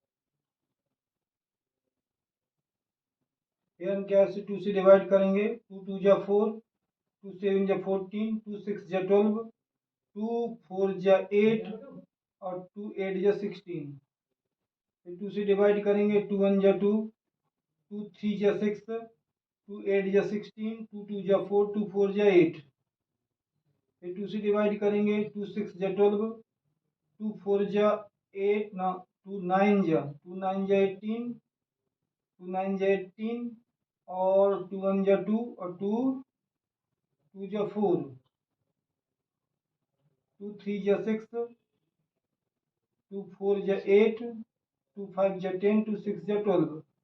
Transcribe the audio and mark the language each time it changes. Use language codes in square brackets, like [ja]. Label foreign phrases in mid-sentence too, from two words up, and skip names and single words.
[hi] फिर हम क्या 2 से डिवाइड करेंगे, 2 2 जा 4, 2 7 जा 14, 2 6 जा 12, 2 4 जा 8 और 2 8 जा 16। फिर 2 से डिवाइड करेंगे, 2 1 जा 2, 2 3 जा 6, 2 8 जा 16, 2 2 जा 4, 2 4 जा 8। फिर 2 से डिवाइड करेंगे, 2 6 जा 12, 2 4 जा 8 ना, 2 9 जा 18, 2 9 जा 18 और 2 1 जा 2 और 2 2 जा 4, 2 3 जा 6, 2 4 जा 8, 2 5 जा 10, 2 6 जा 12,